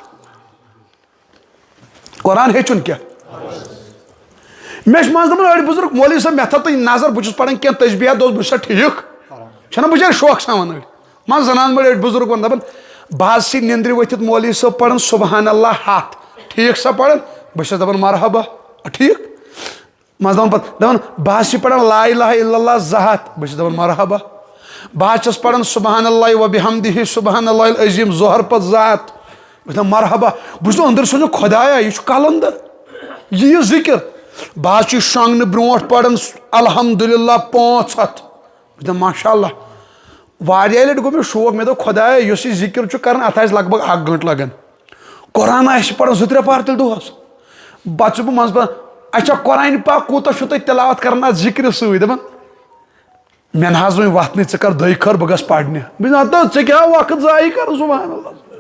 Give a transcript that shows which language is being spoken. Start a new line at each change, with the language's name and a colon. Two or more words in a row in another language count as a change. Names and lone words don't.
Kashmiri: قرآن ہیٚچھُن کیٛاہ مےٚ چھِ منٛزٕ دپان أڑۍ بُزرگ مولوی صٲب مےٚ تھٲو تُہۍ نظر بہٕ چھُس پران کینٛہہ تسبیحات دوٚپُس بہٕ چھُسا ٹھیٖک چھَنہ بِچٲرۍ شوقہٕ سان أڑۍ منٛزٕ زنان بٔڑۍ أڑۍ بُزرگ وَنان دپان بہٕ حظ چھِ نِندرِ ؤتھِتھ مولوی صٲب پران
Arabic: سبحان اللہ
Kashmiri: 100 ٹھیٖک سا پران بہٕ چھَس دپان مرحبا ٹھیٖک منٛزٕ دپان پتہٕ دپان بہٕ حظ چھِ پران
Arabic: لا الہ الا اللہ
Kashmiri: 200 بہٕ چھَس دپان مرحبا بہٕ حظ چھَس پران سبحان
Arabic: اللہ وبحمدہ سبحان اللہ العظیٖم
Kashmiri: ظہر پتہٕ 200 بہٕ چھُس دپان مرحبا بہٕ چھُس أنٛدرٕ سوٗنچان خۄدایا یہِ چھُ کلندر یہِ ذِکر بہٕ حظ چھُ شۄنٛگنہٕ برونٛٹھ پران الحمدُاللہ 500 بہٕ چھُس دپان
Arabic: ماشاء اللہ
Kashmiri: واریاہ لٹہِ گوٚو مےٚ شوق مےٚ دوٚپ خۄدایا یُس یہِ ذِکر چھُ کران اتھ آسہِ لگ بگ 1 گٲنٛٹہٕ لگان قرآن آسہِ پران 2-3 پار تیٚلہِ دۄہس پتہٕ چھُس بہٕ منٛزٕ پتہٕ اچھا قرآنہِ پاک کوٗتاہ چھُو تُہۍ تلاوت کران اتھ ذِکرِ سۭتۍ دپان مےٚ نہ حظ وۄنۍ وتھنٕے ژٕ کر 2 خٲر بہٕ گژھٕ پرنہِ بہٕ چھُس دپان ژےٚ کیٛاہ وقت ضایہِ کرُن
Arabic: سبحان اللہ